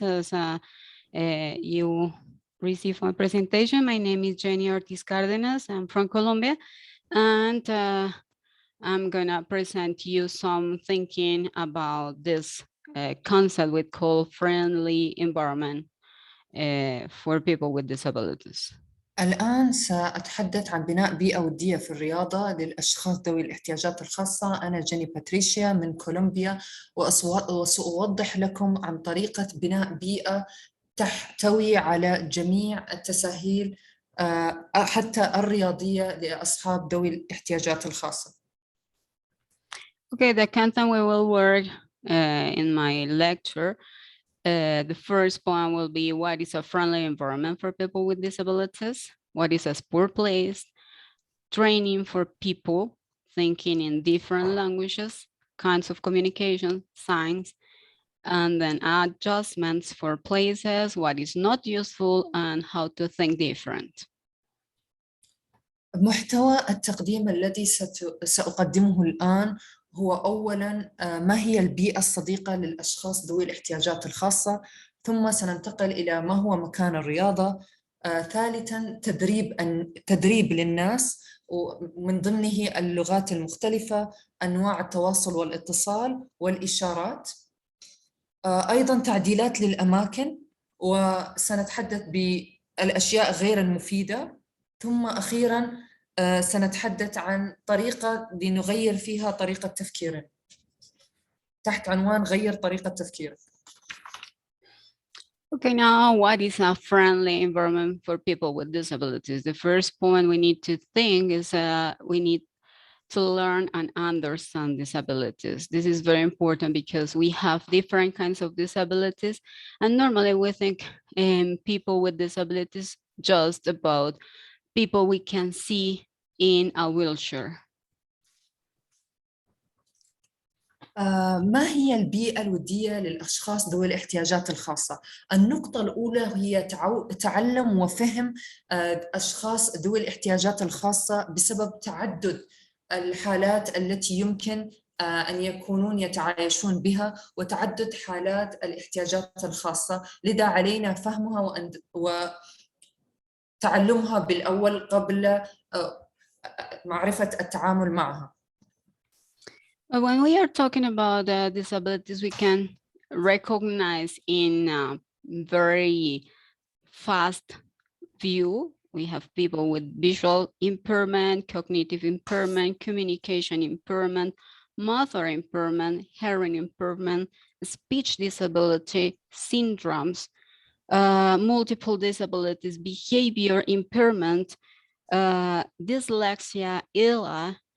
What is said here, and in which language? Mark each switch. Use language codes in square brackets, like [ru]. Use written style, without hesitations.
[en] As you received my presentation, my name is Jenny Ortiz Cardenas. I'm from Colombia, and I'm gonna present you some thinking about this concept we call friendly environment for people with disabilities. [ar] الآن سأتحدث عن بناء بيئة ودية في الرياضة للأشخاص ذوي الاحتياجات الخاصة. أنا جيني باتريشيا من كولومبيا، وسأوضح لكم عن طريقة بناء بيئة تحتوي على جميع التساهيل حتى الرياضية لأصحاب ذوي الاحتياجات الخاصة. [en] Okay, the content we will work in my lecture. The first point will be what is a friendly environment for people with disabilities? What is a sport place? Training for people thinking in different languages, kinds of communication, signs, and then adjustments for places, what is not useful, and how to think different. [ar] محتوى التقديم الذي سأقدمه الآن هو أولاً ما هي البيئة الصديقة للأشخاص ذوي الاحتياجات الخاصة، ثم سننتقل إلى ما هو مكان الرياضة، ثالثاً تدريب للناس ومن ضمنه اللغات المختلفة، أنواع التواصل والاتصال والإشارات، أيضاً تعديلات للأماكن، وسنتحدث بالأشياء غير المفيدة، ثم أخيراً سنتحدث عن طريقة لنغير فيها طريقة تفكيرنا تحت عنوان غير طريقة تفكيرك. [en] Okay, now what is a friendly environment for people with disabilities? The first point we need to think is we need to learn and understand disabilities. This is very important because we have different kinds of disabilities, and normally we think people with disabilities just about people we can see in a wheelchair. [ar] ما هي البيئة الودية للأشخاص ذوي الاحتياجات الخاصة؟ النقطة الأولى هي تعلم وفهم أشخاص ذوي الاحتياجات الخاصة بسبب تعدد الحالات التي يمكن أن يكونون يتعايشون بها وتعدد حالات الاحتياجات الخاصة، لذا علينا فهمها وتعلمها بالأول قبل معرفة التعامل معها. [en] When we are talking about disabilities, we can recognize in a very fast view. We have people with visual impairment, cognitive impairment, communication impairment, motor impairment, hearing impairment, speech disability, syndromes, multiple disabilities, behavior impairment, dyslexia, ILA.